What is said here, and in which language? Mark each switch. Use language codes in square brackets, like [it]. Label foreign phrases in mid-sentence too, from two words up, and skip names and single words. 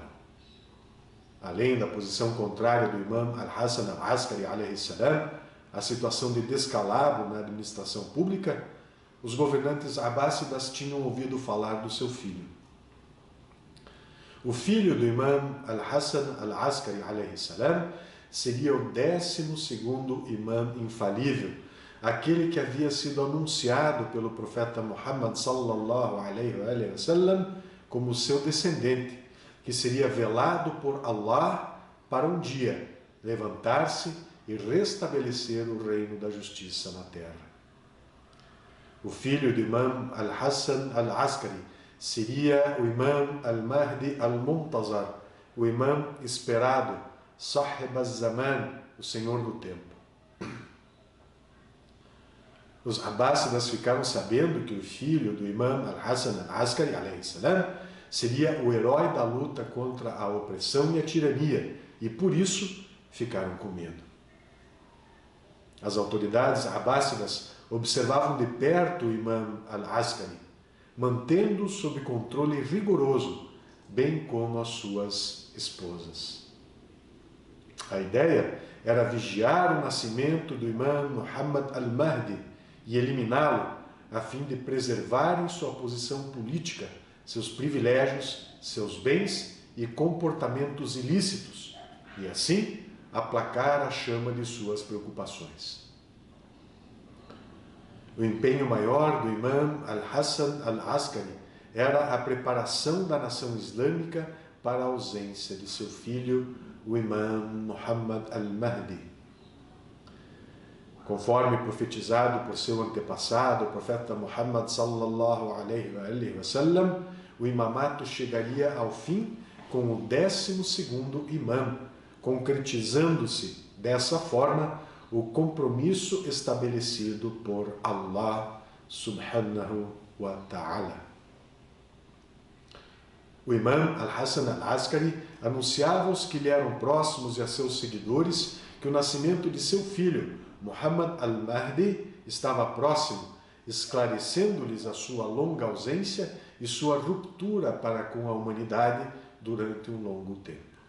[pt] Além da posição contrária do imã Al-Hassan Al-Askari, [ar] عليه السلام, [pt] a situação de descalabro na administração pública, os governantes abássidas tinham ouvido falar do seu filho. O filho do imã Al-Hassan Al-Askari, [ar] عليه السلام, [pt] seria o 12º imã infalível, aquele que havia sido anunciado pelo profeta Muhammad [ar] صلى الله عليه وسلم [pt] como seu descendente, que seria velado por Allah para um dia levantar-se e restabelecer o reino da justiça na terra. O filho do imã Al-Hassan Al-Askari seria o imã Al-Mahdi Al-Muntazar, o imã esperado, Sahib al-Zaman, o senhor do tempo. Os abássidas ficaram sabendo que o filho do imã Al-Hassan Al-Askari, [ar] عليه السلام, [pt] seria o herói da luta contra a opressão e a tirania, e por isso ficaram com medo. As autoridades abássidas observavam de perto o imã Al-Askari, mantendo-o sob controle rigoroso, bem como as suas esposas. A ideia era vigiar o nascimento do imã Muhammad al-Mahdi e eliminá-lo, a fim de preservarem sua posição política, seus privilégios, seus bens e comportamentos ilícitos, e assim aplacar a chama de suas preocupações. O empenho maior do imã Al-Hassan Al-Askari era a preparação da nação islâmica para a ausência de seu filho, o imã Muhammad Al-Mahdi. Conforme profetizado por seu antepassado, o profeta Muhammad [ar] صلى الله عليه وسلم, [pt] o imamato chegaria ao fim com o 12º imã, concretizando-se dessa forma o compromisso estabelecido por Allah [ar] سبحانه وتعالى. [pt] O imã Al-Hassan Al-Askari anunciava aos que lhe eram próximos e a seus seguidores que o nascimento de seu filho, Muhammad Al-Mahdi, estava próximo, esclarecendo-lhes a sua longa ausência e sua ruptura para com a humanidade durante um longo tempo.